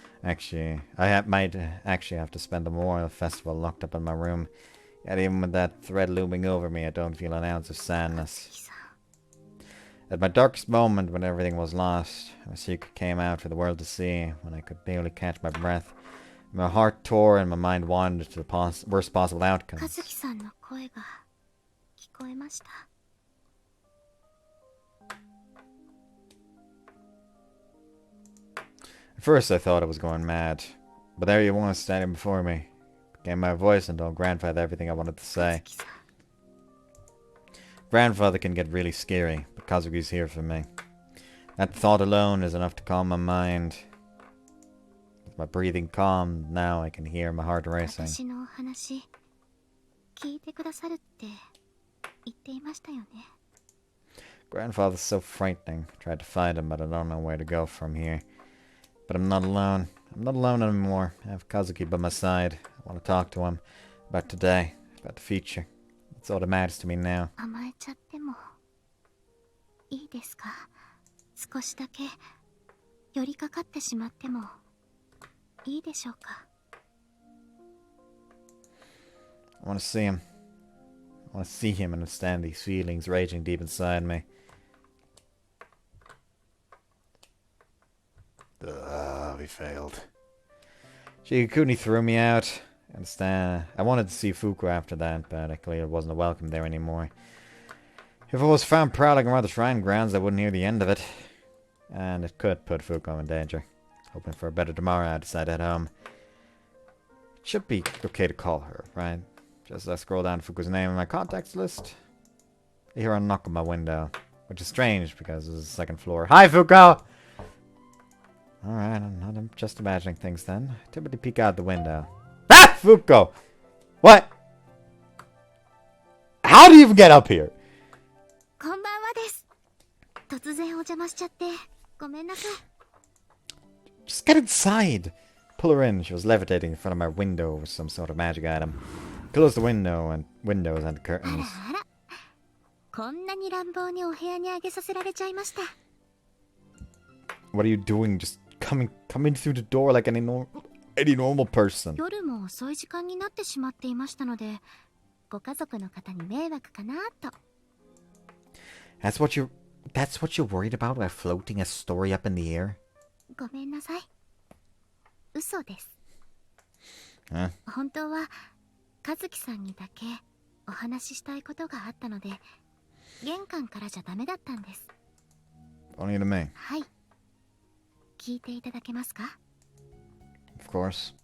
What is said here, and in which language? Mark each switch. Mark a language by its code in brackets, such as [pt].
[en] Actually, might actually have to spend the Memorial Festival locked up in my room. Yet even with that threat looming over me, I don't feel an ounce of sadness. At my darkest moment, when everything was lost, my secret came out for the world to see, when I could barely catch my breath. My heart tore and my mind wandered to the worst possible [ja] 和 [en] outcomes. [ja] 樹さんの声が聞こえました。 [en] At first I thought I was going mad, but there you was standing before me. Gave my voice and told grandfather everything I wanted to say. Grandfather can get really scary, but Kazuki's here for me. That thought alone is enough to calm my mind. With my breathing calm, now I can hear my heart racing. [ja] 私のお話聞いてくださるって言っていましたよね。 [en] Grandfather's so frightening. Tried to find him, but I don't know where to go from here. But I'm not alone. I'm not alone anymore. I have Kazuki by my side. I want to talk to him about today, about the future. That's all that matters to me now. [ja] 甘えちゃってもいいですか？少しだけ寄りかかってしまってもいいでしょうか？ [en] I want to see him. I want to see him and understand these feelings raging deep inside me. We failed. Shigekuni threw me out. I understand. I wanted to see Fuuko after that, but I clearly wasn't welcome there anymore. If I was found prowling around the shrine grounds, I wouldn't hear the end of it. And it could put Fuuko in danger. Hoping for a better tomorrow, I decided to head home. It should be okay to call her, right? Just as I scroll down Fuuko's name in my contacts list, I hear a knock on my window. Which is strange, because this is the second floor. Hi, Fuuko! Alright, I'm just imagining things then. I typically peek out the window. Ah! Fuuko! What? How do you even get up here? [ja] こんばんはです。突然お邪魔しちゃってごめんなさい。 [en] Just get inside! Pull her in. She was levitating in front of my window with some sort of magic item. Close the windows and the curtains. [ja] あらあら。こんなに乱暴にお部屋にあげさせられちゃいました。 [en] What are you doing? Just coming through the door like any normal person. [ja] 夜も遅い時間になってしまっていましたので、ご家族の方に迷惑かなと。 [en] That's what you're worried about by floating a story up in the air? [ja] ごめんなさい。嘘です。 [en] Huh? [ja] 本当は和樹さんにだけお話ししたいことがあったので、玄関からじゃダメだったんです。 [en] Only to me. [ja] はい。聞いていただけますか？ [en] Of course.